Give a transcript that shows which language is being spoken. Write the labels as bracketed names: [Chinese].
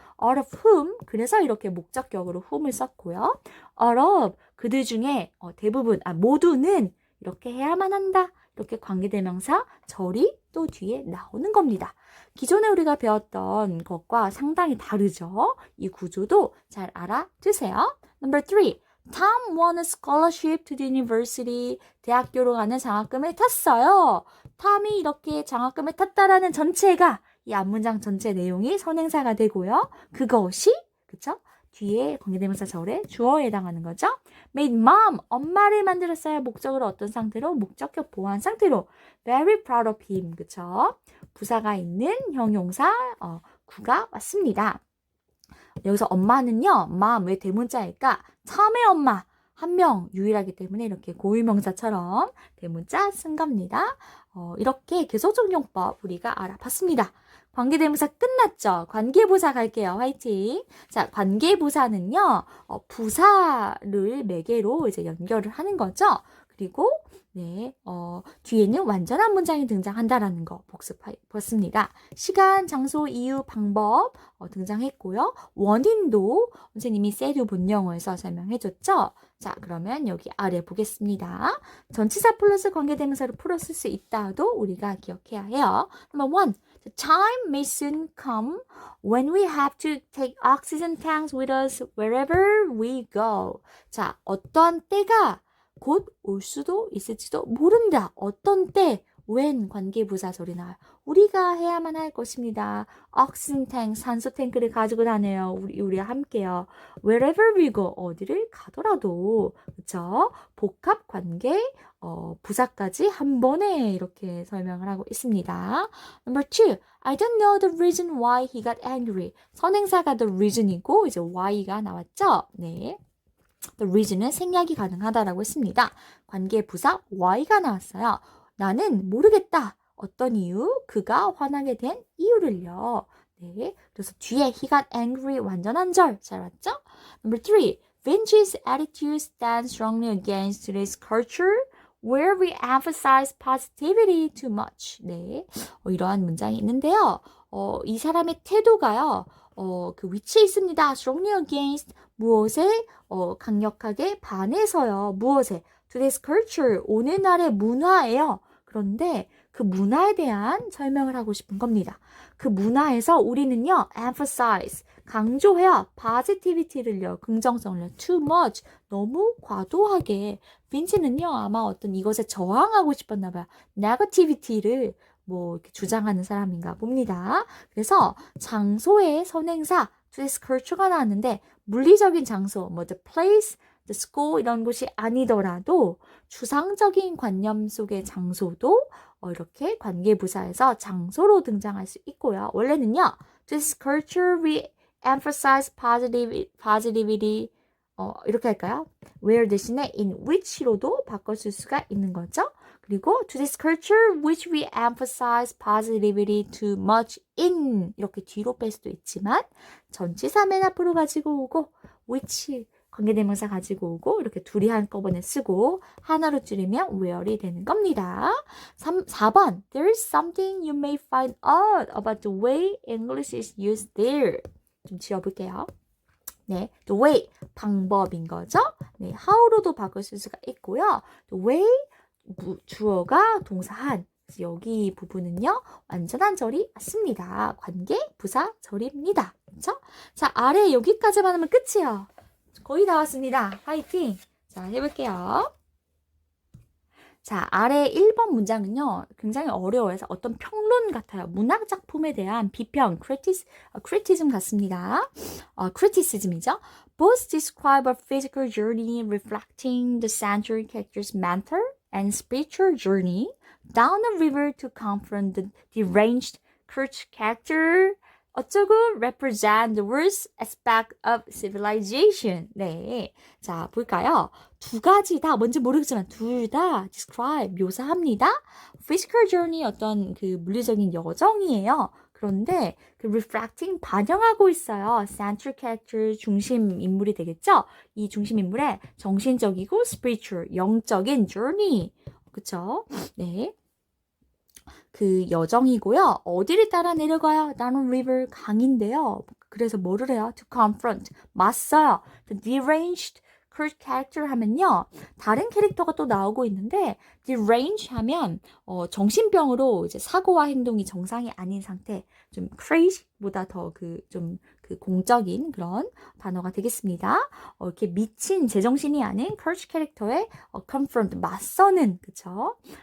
[English] All of whom, [Korean] 그래서 이렇게 목적격으로 whom을 썼고요. [English] All of, [Korean] 그들 중에 대부분, 모두는 이렇게 해야만 한다. 이렇게 관계대명사 절이 또 뒤에 나오는 겁니다. 기존에 우리가 배웠던 것과 상당히 다르죠. 이 구조도 잘 알아두세요. [English] Number 3. Tom won a scholarship to the university. [Korean] 대학교로 가는 장학금을 탔어요. 탐이 이렇게 장학금을 탔다라는 전체가 이 앞문장 전체 내용이 선행사가 되고요. 그것이 그쵸? 뒤에 관계대명사 절에 주어에 해당하는 거죠. [English] Made mom, [Korean] 엄마를 만들었어요. 목적으로 어떤 상태로? 목적격 보완 상태로. [English] Very proud of him, [Korean] 그쵸? 부사가 있는 형용사 구가 왔습니다. 여기서 엄마는요. mom 왜 대문자일까? 탐의 엄마. 한 명 유일하기 때문에 이렇게 고유명사처럼 대문자 쓴 겁니다. 이렇게 계속적 용법 우리가 알아봤습니다. 관계대명사 끝났죠? 관계부사 갈게요. 화이팅. 자, 관계부사는요, 부사를 매개로 이제 연결을 하는 거죠. 그리고 네, 뒤에는 완전한 문장이 등장한다라는 거 복습했습니다. 시간, 장소, 이유, 방법 등장했고요. 원인도 선생님이 세류 본영어에서 설명해줬죠. 자, 그러면 여기 아래 보겠습니다. 전치사 플러스 관계대명사를 풀었을 수 있다도 우리가 기억해야 해요. [English] Number one, the time may soon come when we have to take oxygen tanks with us wherever we go. [Korean] 자, 어떠한 때가 곧 올 수도 있을지도 모른다. 어떤 때, when 관계부사 소리 나와요. 우리가 해야만 할 것입니다. [English] oxygen tank, [Korean] 산소 탱크를 가지고 다녀요. 우리와 함께요. [English] wherever we go, [Korean] 어디를 가더라도, 그쵸? 복합 관계, 부사까지 한 번에 이렇게 설명을 하고 있습니다. [English] Number two, I don't know the reason why he got angry. [Korean] 선행사가 the reason이고, 이제 why가 나왔죠? 네. The reason은 생략이 가능하다라고 했습니다. 관계부사 why가 나왔어요. 나는 모르겠다. 어떤 이유? 그가 화나게 된 이유를요. 네, 그래서 뒤에 [English] he got angry [Korean] 완전한 절 잘 왔죠? [English] Number three, Vince's attitude stands strongly against today's culture where we emphasize positivity too much. [Korean] 네, 이러한 문장이 있는데요. 이 사람의 태도가요. 그 위치에 있습니다. [English] strongly against [Korean] 무엇에 강력하게 반해서요. 무엇에? [English] Today's culture, [Korean] 오늘날의 문화예요. 그런데 그 문화에 대한 설명을 하고 싶은 겁니다. 그 문화에서 우리는요, emphasize, 강조해요. positivity를요, 긍정성을요, [English] too much, [Korean] 너무 과도하게. 빈치는요, 아마 어떤 이것에 저항하고 싶었나 봐요. negativity를 뭐 이렇게 주장하는 사람인가 봅니다. 그래서 장소의 선행사, [English] today's culture [Korean] 가 나왔는데 물리적인 장소, 뭐 the place, the school 이런 곳이 아니더라도 추상적인 관념 속의 장소도 이렇게 관계부사에서 장소로 등장할 수 있고요. 원래는요, [English] this culture we emphasize positivity [Korean] 이렇게 할까요? where 대신에 in which로도 바꿔줄 수가 있는 거죠. 그리고 [English] to this culture which we emphasize positivity too much in [Korean] 이렇게 뒤로 뺄 수도 있지만 전치사 맨 앞으로 가지고 오고 which 관계대명사 가지고 오고 이렇게 둘이 한꺼번에 쓰고 하나로 줄이면 where이 되는 겁니다. [English] 4번 There is something you may find odd about the way English is used there. [Korean] 좀 지워볼게요. 네, the way 방법인 거죠. 네, how로도 바꿀 수가 있고요. the way 주어가 동사한 여기 부분은요 완전한 절이 맞습니다. 관계 부사 절입니다. 그렇죠? 자, 아래 여기까지만 하면 끝이에요. 거의 다 왔습니다. 파이팅! 자, 해볼게요. 자, 아래 1번 문장은요, 굉장히 어려워서 어떤 평론 같아요. 문학 작품에 대한 비평, criticism 같습니다. criticism이죠. [English] Both describe a physical journey reflecting the central character's mental and spiritual journey down a river to confront the deranged character. [Korean] 어쩌고 [English] represent the worst aspect of civilization. [Korean] 네. 자, 볼까요? 두 가지 다, 뭔지 모르겠지만, 둘 다 describe, 묘사합니다. physical journey, 어떤 그 물리적인 여정이에요. 그런데 그 reflecting, 반영하고 있어요. [English] central character, [Korean] 중심 인물이 되겠죠? 이 중심 인물의 정신적이고 spiritual, 영적인 journey. 그쵸? 네. 그 여정이고요. 어디를 따라 내려가요? 나는 river 강인데요. 그래서 뭐를 해요? [English] To confront, [Korean] 맞서요. [English] The deranged character [Korean] 하면요. 다른 캐릭터가 또 나오고 있는데 deranged 하면 정신병으로 이제 사고와 행동이 정상이 아닌 상태, 좀 crazy보다 더 좀 공적인 그런 단어가 되겠습니다. 이렇게 미친 제정신이 아닌 캐릭터의 confront, 맞서는, 그쵸?